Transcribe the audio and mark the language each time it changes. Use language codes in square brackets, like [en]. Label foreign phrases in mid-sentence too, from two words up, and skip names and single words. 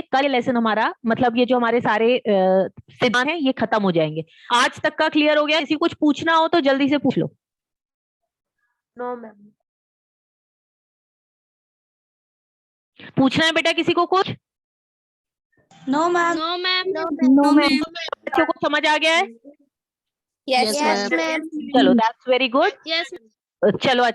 [hi] कल लेसन हमारा मतलब ये जो हमारे सारे सिद्धांत हैं ये खत्म हो जाएंगे। आज तक का क्लियर हो गया? किसी कुछ पूछना हो तो जल्दी से पूछ लो। [en] no ma'am. [hi] पूछना है बेटा किसी को कुछ? [en] No, ma'am. No, ma'am. No, ma'am. [hi] बच्चों को समझ आ गया है? [en] Yes, ma'am. चलो that's very good. Yes, [hi] चलो